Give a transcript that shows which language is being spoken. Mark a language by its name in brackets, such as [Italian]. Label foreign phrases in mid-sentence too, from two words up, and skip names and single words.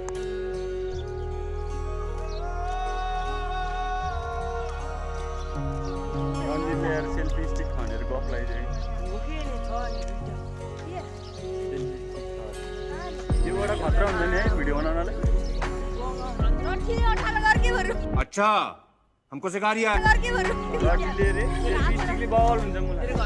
[Nepali] रञ्जितले यार सेल्फी स्टिक खनेर गफ लगाइदियो योबाट खतरा हुन्छ नि है भिडियो बनाउनलाई [Hindi] अच्छा हमको सिखा रिया [Nepali] रञ्जितले रे सेल्फी स्टिकले बवाल हुन्छ मलाई